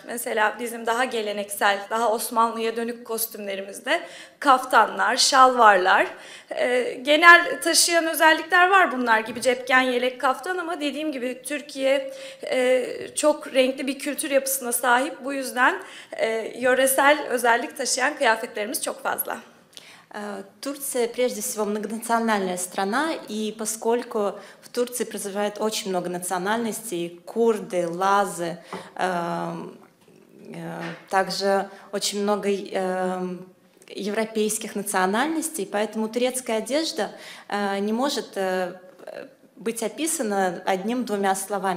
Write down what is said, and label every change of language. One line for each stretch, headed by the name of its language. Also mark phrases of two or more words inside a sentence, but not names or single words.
Turkish: Mesela bizim daha geleneksel, daha Osmanlı'ya dönük kostümlerimizde kaftanlar, şalvarlar. Genel taşıyan özellikler var bunlar gibi cepken, yelek, kaftan ama dediğim gibi Türkiye çok renkli bir kültür yapısına sahip. Bu yüzden yöresel özellik taşıyan kıyafetlerimiz çok fazla.
Russian: Турция прежде всего многонациональная страна, и поскольку в Турции проживает очень много национальностей, курды, лазы, также очень много европейских национальностей, поэтому турецкая одежда не может быть описана одним-двумя словами.